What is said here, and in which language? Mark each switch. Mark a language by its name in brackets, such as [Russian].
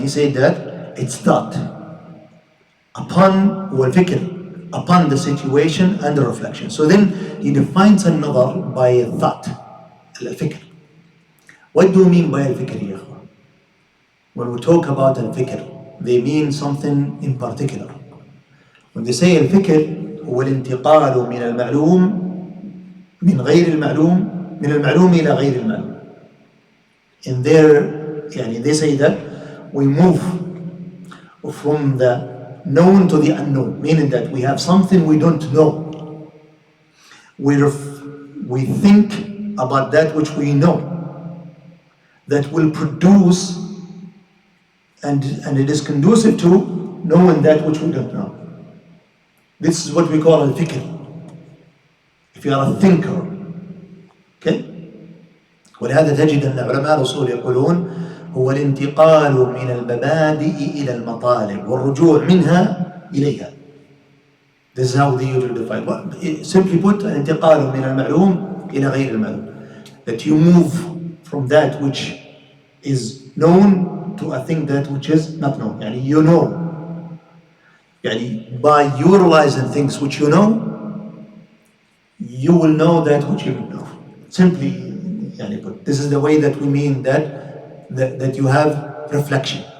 [English] He said that it's thought upon والفكر, upon the situation and the reflection. So then he defines another by a thought, الفكر. What do you mean by [Arabic] الفكر يا أخوان? [English] When we talk about الفكر, they mean something in particular. When they say [Arabic] الفكر هو الانتقال من المعلوم من غير المعلوم من المعلوم إلى غير المعلوم. [English] In their, يعني they say that we move from the known to the unknown, meaning that we have something we don't know. We think about that which we know, that will produce, and it is conducive to knowing that which we don't know. This is what we call al-fikr. If you are a thinker, okay? [Arabic] ولهذا تجد أن علماء الأصول يقولون هو الانتقال من المبادئ إلى المطالب والرجوع منها إليها. [English] This is how they usually define. Well, simply put, [Arabic] الانتقال من المعلوم إلى غير المعلوم. [English] That you move from that which is known to a thing that which is not known. يعني you know. يعني by utilizing things which you know, you will know that which you don't know. Simply, يعني put, this is the way that we mean that you have reflection.